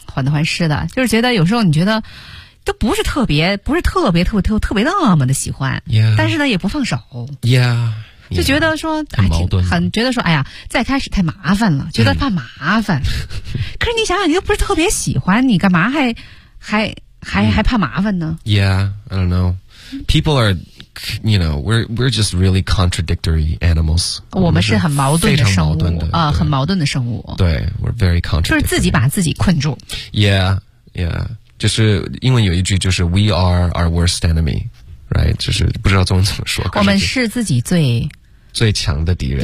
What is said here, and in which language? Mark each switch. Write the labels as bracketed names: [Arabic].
[Chinese] 患得患失的就是觉得有时候你觉得都不是特别不是特别特别特别特别那么的喜欢、 [English] yeah. [Chinese] 但是呢也不放手 [English] yeah [Chinese] 就觉得说 yeah, 很矛盾、哎、很觉得说哎呀再开始太麻烦了觉得怕麻烦、嗯、可是你想想你又不是特别喜欢你干嘛还怕麻烦呢 [English] Yeah, I don't know People are, you know, we're just really contradictory animals [Chinese] 我们是很矛盾的生物很矛盾的生物 [English] 对 we're very contradictory [Chinese] 就是自己把自己困住 Yeah, yeah 就是英文有一句就是 [English] We are our worst enemy [Chinese] Right, 就是不知道中文怎么说。我们是自己最强的敌人。